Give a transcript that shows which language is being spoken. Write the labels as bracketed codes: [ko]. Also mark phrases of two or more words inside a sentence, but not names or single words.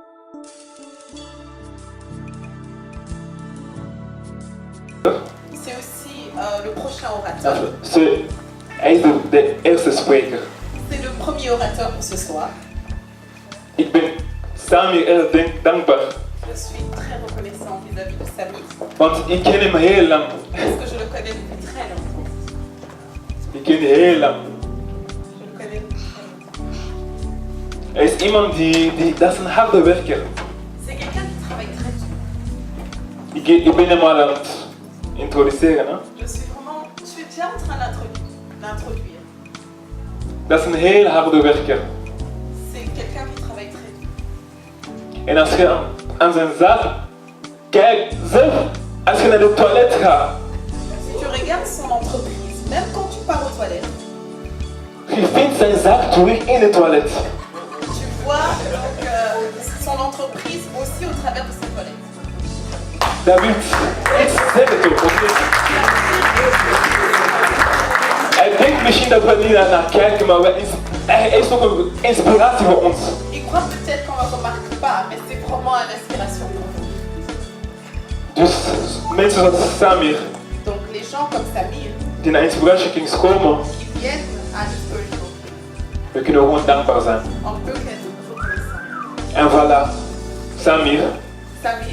[fr] C'est aussi le prochain orateur. [nl] Hij is de eerste spreker. [fr] C'est le premier orateur pour ce soir. [nl] Ik ben Samir erg dankbaar. [fr] Je suis très reconnaissant vis-à-vis de Samir. [nl] Want ik ken hem heel lang. [fr] Parce que je le connais depuis très longtemps. [nl] Ik ken hem heel lang. [fr] Je le connais depuis très longtemps. [nl] Hij is iemand dat is een harde werker. [fr] C'est quelqu'un qui travaille très dur. [nl] Ik ben hem al aan het introduceren. Hè? [fr] Je suis déjà en train d'introduire. [nl] Dat is een heel harde werker. [fr] C'est quelqu'un qui travaille très dur. [nl] En als je aan zijn zaak kijkt, zelf als je naar de toilet gaat, [fr] Si tu regardes son entreprise, même quand tu pars aux toilettes, [nl] je vindt zijn zaak terug in de toilet. [fr] tu vois donc, son entreprise aussi au travers de ses toilettes. [nl] Dat wil iets zeggen toch? Of niet? Hij denkt misschien dat we niet naar kijken, maar hij is ook een inspiratie voor ons. [fr] Il croit peut-être qu'on ne remarque pas, mais c'est vraiment une inspiration pour vous. [nl] Dus mensen zoals Samir, [fr] Donc les gens comme Samir, [nl] die naar Inspiration Kings komen, [fr] qui viennent à l'Inspiration, [nl] we kunnen gewoon dankbaar zijn. [fr] on peut être reconnaissant. [nl] En voilà, Samir, [fr] Samir,